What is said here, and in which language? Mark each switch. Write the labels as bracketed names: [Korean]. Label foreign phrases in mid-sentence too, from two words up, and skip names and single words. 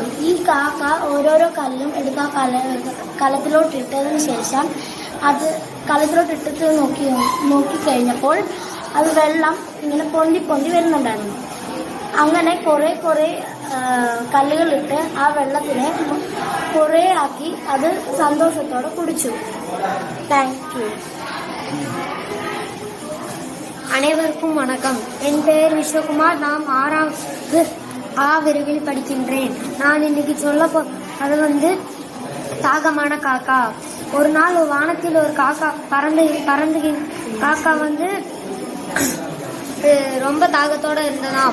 [Malayalam] ഈ കാക്ക ഓരോരോ കല്ലും എടുത്ത് ആ കലത്തിലോട്ടിട്ടതിന് ശേഷം അത് കലത്തിലോട്ടിട്ട് നോക്കിക്കഴിഞ്ഞപ്പോൾ അത് വെള്ളം ഇങ്ങനെ പൊന്തി വരുന്നുണ്ടായിരുന്നു. അങ്ങനെ കുറെ കല്ലുകളിട്ട് ആ വെള്ളത്തിനെ കുറെ ആക്കി അത് സന്തോഷത്തോടെ കുടിച്ചു. [English] Thank you. [Tamil] அனைவருக்கும் வணக்கம். என் பெயர் விஸ்வகுமார். நான் 6வது வகுப்பில் படிக்கின்றேன். நான் இன்னைக்கு அது தாகமான காக்கா. ஒரு நாள் ஒரு வானத்தில் ஒரு காக்கா பறந்து காக்கா ரொம்ப தாகத்தோட இருந்ததாம்.